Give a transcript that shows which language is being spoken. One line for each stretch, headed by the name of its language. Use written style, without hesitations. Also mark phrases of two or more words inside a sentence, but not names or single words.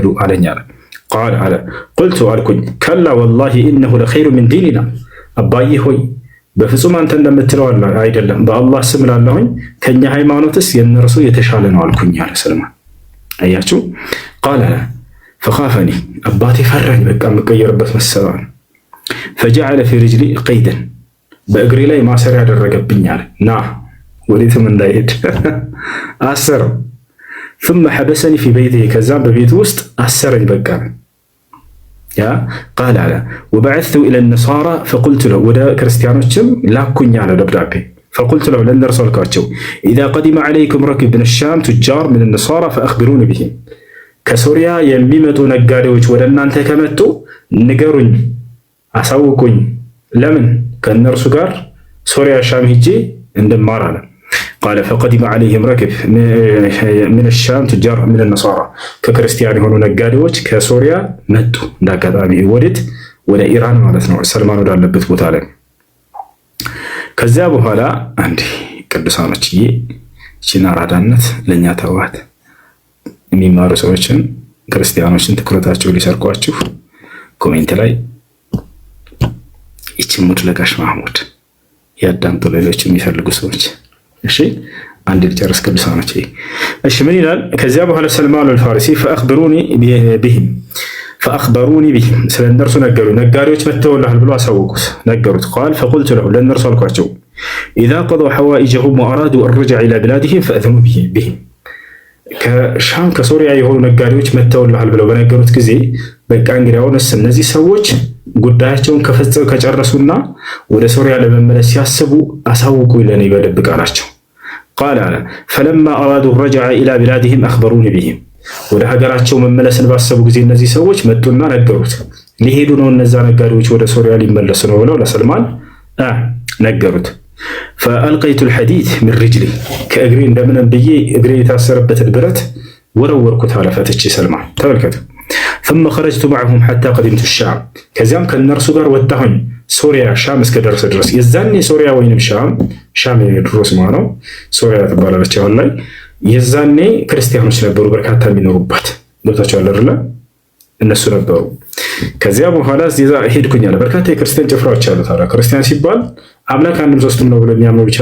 Amharic: አለኝ አለ። ቃል አለ ቁልቱ አልኩኝ
Arabic: كلا والله إنه لخير من ديننا
Amharic: አባዬ ሆይ በፍጹም አንተ እንደምትለው አይደለም በአላህ ስም እላለሁኝ ከኛ ሃይማኖትስ የእነርሱ የተሻለ ነው አልኩኝ አለ ሰልማን። አያችሁ ቃል አለ ፈኻፈኒ አባቴ ፈራኝ በቃ የምቀየርበት መሰለኝ።
Arabic: فجعل في رجلي قيدا
Amharic: በእግሬ ላይ ማሰሪያ ያደረገብኝ አለ። ና ወዴትም እንዳይሄድ አሰረው።
Arabic: ثم حبسني في بيته
Amharic: ከዛም በቤቱ ውስጥ አሰረኝ በቃ ያ
Arabic: قال على وبعثت الى النصارى فقلت له
Amharic: ወደ ክርስቲያኖችም ላኩኝ አለ ደብዳቤ
Arabic: فقلت له
Amharic: ለእነርሱ አልኳቸው
Arabic: اذا قدم عليكم ركب من الشام تجار من النصارى
Amharic: فاخبروني بهم ከሶሪያ የሚመጡ ነጋዴዎች ወደ እናንተ ከመጡ ንገሩኝ አሳውቁኝ ለምን ከእነርሱ ጋር ሶሪያ ሻም ሄጄ እንደማር አለ
Arabic: قال فقدم عليهم ركب من الشام تجار من النصارى
Amharic: ከክርስቲያን የሆኑ ነጋዴዎች ከሶሪያ መጡ እንዳጋጣሚ ወዴት ወደ ኢራን ማለት ነው ሰልማን ወዳለበት ቦታ ላይ ከዚያ በኋላ አንዴ ቅዱሳኖች ይቺን አራዳነት ለኛ ተዋት የሚማሩ ሰዎችን ክርስቲያኖችን ትኩረታቸው ሊሰርቋችሁ ኮሜንት ላይ ይቺን ሙድ ለጋሽ ማህሙድ ያዳምጡ ሌሎች የሚፈልጉ ሰዎች እሺ አንድ ልጨርስ ቅዱሳኖች እሺ ምን ይላል ከዚያ በኋላ ሰልማን አልፋሪሲ
Arabic: فأخبروني بهم
Amharic: ስለነርሱ ነገሩ ነጋዴዎች መተውልሃል ብሎ አሳወቁት ነገሩት
Arabic: قال فقلت له
Amharic: ለነርሱ አልኳቸው
Arabic: إذا قضوا حوائجهم وأرادوا الرجع إلى بلادهم فأذنوا بهم
Amharic: ከሻም ከሶሪያ የሆኑ ነጋዴዎች መተውልሃል ብለው በነገሩት ጊዜ በቃ እንግዲህ አሁንስ እነዚህ ሰዎች ጉዳያቸውን ከጨረሱና ወደ ሶሪያ ለመመለስ ሲያስቡ አሳውቁ ለኔ በደብቅ አላቸው
Arabic: قال على فلما أرادوا الرجع إلى بلادهم أخبروني بهم
Amharic: ወደ ሀገራቸው መመለስን ባሰቡ ጊዜ እነዚህ ሰዎች መጡና ነገሩት ሊሄዱ ነው እነዛ ነጋዴዎች ወደ ሶሪያ ሊመለሱ ነው ብለው ለሰልማን ነገሩት
Arabic: فألقيت الحديد من رجلي كأجري
Amharic: እንደምን ብዬ እግሬ የታሰረበትን ብረት ወረወርኩት አለ ፈትቼ ሰልማን ተመልከቱ ثم
Arabic: خرجت معهم حتى قدمت الشام
Amharic: ከዚያም ከነርሱ ጋር ወጣሁኝ ሶሪያ ሻም እስከደረሰ ድረስ የዛኔ ሶሪያ ወይንም ሻም የድሮስ ማለት ሶሪያ ተባለች አሁን ላይ የዛኔ ክርስቲያኖች ነበሩ በርካታ የሚኖሩባት ዶታቸው አይደለ እነሱ ነበሩ ከዚያ በኋላ እዛ ሄድኩኝ አለ በርካታ የክርስቲያን ጭፍራዎች አሉ ታዲያ ክርስቲያን ሲባል አምላክ አንድም ሶስትም ነው ብለው የሚያምኑ ብቻ